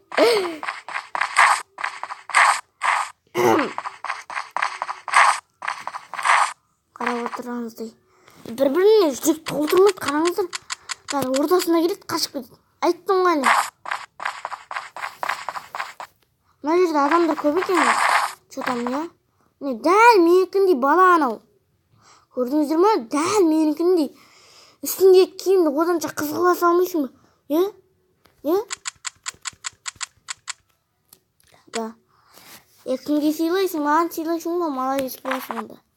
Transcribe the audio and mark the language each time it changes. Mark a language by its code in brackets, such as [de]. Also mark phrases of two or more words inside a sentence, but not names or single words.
[kk] Қарап отырғаныздай. Бір-біріне жүрек толтырмайды, қараңыздар. Ортасына келеді, қашып кетеді. Айттым ғой не. Мына жерде адамдар көп екен. [ru] Что там, я? [kk] Дәл менікіндей бала анау. Көрдіңіздер ма? Дәл менікіндей. Үстіндегі киімді оданша қыз қыла салмайсың ба? Да. Кімге сыйлайсың? Маған сыйлайсың ба? Молодец боласың онда.